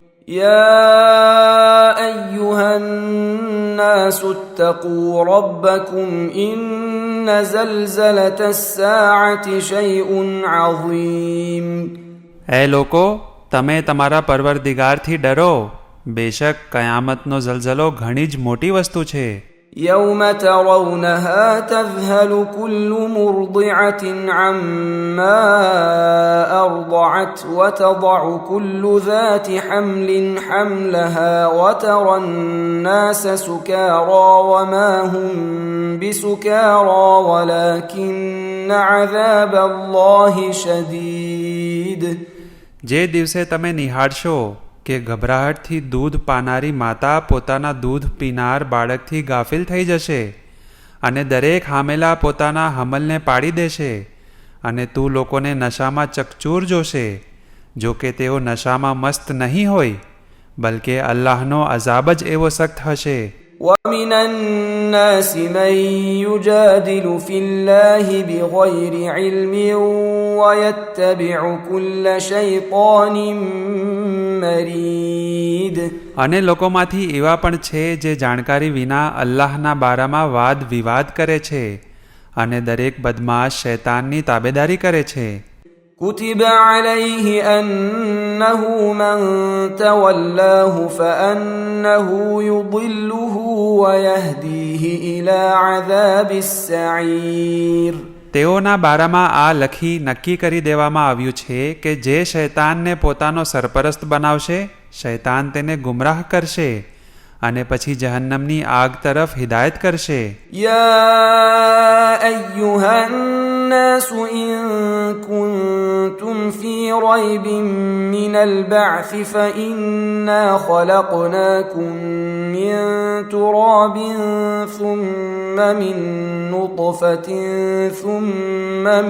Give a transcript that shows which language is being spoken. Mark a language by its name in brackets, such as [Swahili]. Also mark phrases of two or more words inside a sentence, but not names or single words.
[Arabic] يا أيها الناس اتقوا ربكم إن زلزلة الساعة شيء عظيم. [Gujarati] એ લોકો, તમે તમારા પરવરદિગારથી ડરો. બેશક કયામતનો ઝલઝલો ઘણી જ મોટી વસ્તુ છે. [Arabic] يوم ترونها تذهل كل مرضعة عما أرضعت وتضع كل ذات حمل حملها وترى الناس سكارى وما هم بسكارى ولكن عذاب الله شديد. [Gujarati] જે દિવસે તમે નિહાળશો કે ગભરાહટથી દૂધ પાનારી માતા પોતાના દૂધ પીનાર બાળકથી ગાફિલ થઈ જશે અને દરેક હામેલા પોતાના હમલને પાડી દેશે અને તું લોકોને નશામાં ચકચૂર જોશે, જો કે તેઓ નશામાં મસ્ત નહીં હોય, બલકે અલ્લાહનો અઝાબ જ એવો સખ્ત હશે. [Arabic] وَمِنَ النَّاسِ مَن يُجَادِلُ فِي اللَّهِ بِغَيْرِ عِلْمٍ وَيَتَّبِعُ كُلَّ شَيْطَانٍ مَرِيدٍ. [Gujarati] અને લોકોમાંથી એવા પણ છે જે જાણકારી વિના અલ્લાહના બારામાં વાદ વિવાદ કરે છે અને દરેક બદમાશ શૈતાનની તાબેદારી કરે છે. [Arabic] كُتِبَ عَلَيْهِ أَنَّهُ مَن تَوَلَّاهُ فَأَنَّهُ يُضِلُّهُ وَيَهْدِيهِ إِلَى عَذَابِ السَّعِيرِ. [Gujarati] તેઓના બારામાં આ લખી નક્કી કરી દેવામાં આવ્યું છે કે જે શૈતાનને પોતાનો સરપરસ્ત બનાવશે, શૈતાન તેને ગુમરાહ કરશે અને પછી જહન્નમની આગ તરફ હિદાયત કરશે. [Arabic] يا أيها الناس إن كنتم في ريب من البعث فإنا خلقناكم من تراب ثم من نطفة ثم